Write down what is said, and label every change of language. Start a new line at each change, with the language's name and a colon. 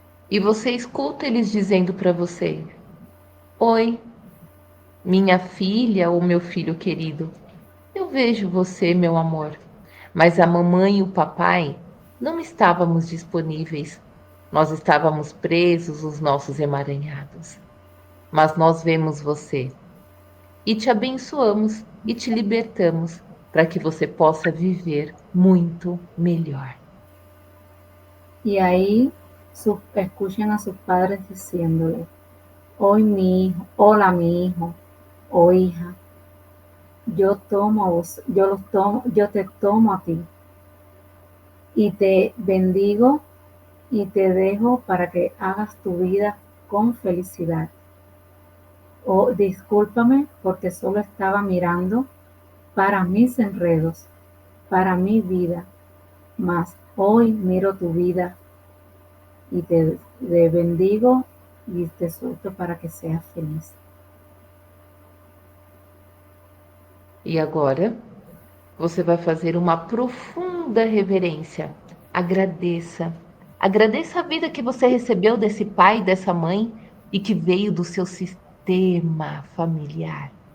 Portuguese: E você escuta eles dizendo para você: oi, minha filha ou meu filho querido, eu vejo você, meu amor, mas a mamãe e o papai não estávamos disponíveis. Nós estávamos presos os nossos emaranhados. Mas nós vemos você e te abençoamos e te libertamos para que você possa viver muito melhor.
Spanish: Y ahí escuchen a sus padres diciéndole, hoy mi hijo, hola mi hijo o hija, yo te tomo a ti y te bendigo y te dejo para que hagas tu vida con felicidad. O discúlpame porque solo estaba mirando para mis enredos, para mi vida, mas hoy miro tu vida y te bendigo y te suelto para que seas feliz.
Portuguese: E agora, você vai fazer uma profunda reverência. Agradeça. Agradeça a vida que você recebeu desse pai e dessa mãe e que veio do seu sistema familiar.